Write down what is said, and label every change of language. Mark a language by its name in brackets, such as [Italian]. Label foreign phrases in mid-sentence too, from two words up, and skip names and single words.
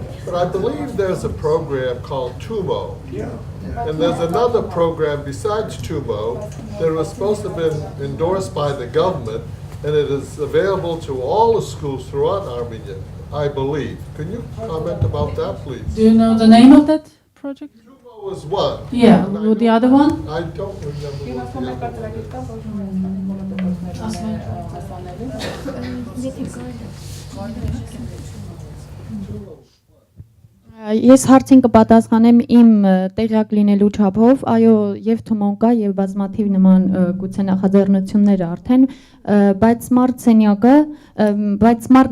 [English] But I believe there's a program called TUMO. And there's another program besides TUMO that was supposed to have been endorsed by the government, and it is available to all the schools throughout Armenia, I believe. Can you comment about that, please? Do you know the name of that project? TUMO was one. Yeah, the other one? I don't remember what the other [Armenian] Ես հարցին կպատասխանեմ իմ տեղյակ լինելու չափով, այո, եւ Թումոն կա եւ բազմաթիվ նման գուցե նախաձեռնություններ արդեն, բայց smart